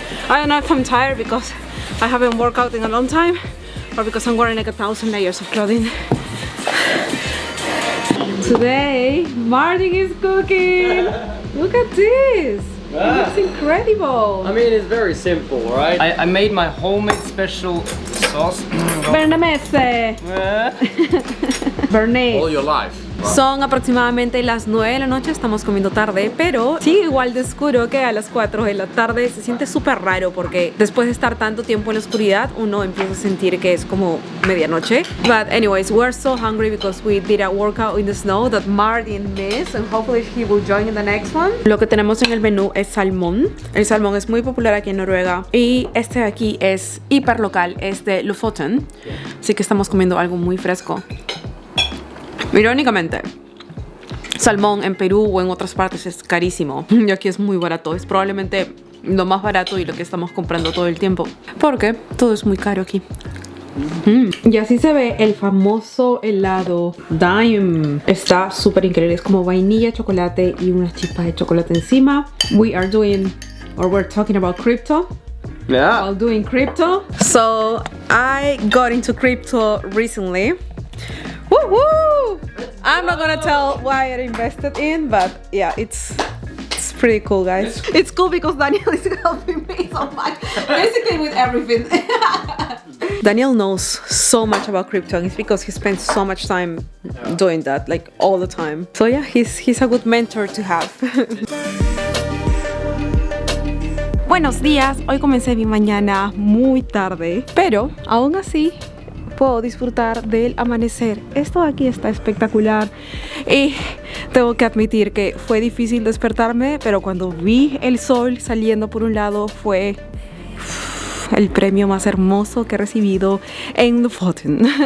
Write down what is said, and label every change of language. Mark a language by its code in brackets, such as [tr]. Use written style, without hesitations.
[en] I don't know if I'm tired because I haven't worked out in a long time, or because I'm wearing like 1,000 layers of clothing. Today, Martin is cooking. Look at this. It looks incredible. I mean, it's very simple, right? I made my homemade special sauce. Bernamese. Bernays. All your life. [es] Son aproximadamente las 9 de la noche, estamos comiendo tarde, pero sigue igual de oscuro que a las 4 de la tarde. Se siente súper raro porque después de estar tanto tiempo en la oscuridad, uno empieza a sentir que es como medianoche. [en] But anyways, we're so hungry because we did a workout in the snow that Martin missed, and hopefully he will join in the next one. [es] Lo que tenemos en el menú es salmón. El salmón es muy popular aquí en Noruega, y este de aquí es hiper local, es de Lofoten, así que estamos comiendo algo muy fresco. Irónicamente, salmón en Perú o en otras partes es carísimo, y aquí es muy barato. Es probablemente lo más barato y lo que estamos comprando todo el tiempo, porque todo es muy caro aquí. Y así se ve el famoso helado Daim. Está súper increíble, es como vainilla, chocolate y unas chispas de chocolate encima. [en] We're talking about crypto. Yeah. While doing crypto. So I got into crypto recently. Woo-hoo! I'm not gonna tell why I invested in, but yeah, it's pretty cool, guys. It's cool because Daniel is helping me so much, basically with everything. Daniel knows so much about crypto, and it's because he spends so much time doing that, like all the time. So yeah, he's a good mentor to have. [es] Buenos días, hoy comencé mi mañana muy tarde, pero aún así puedo disfrutar del amanecer. Esto de aquí está espectacular, y tengo que admitir que fue difícil despertarme, pero cuando vi el sol saliendo por un lado fue el premio más hermoso que he recibido en Lofoten.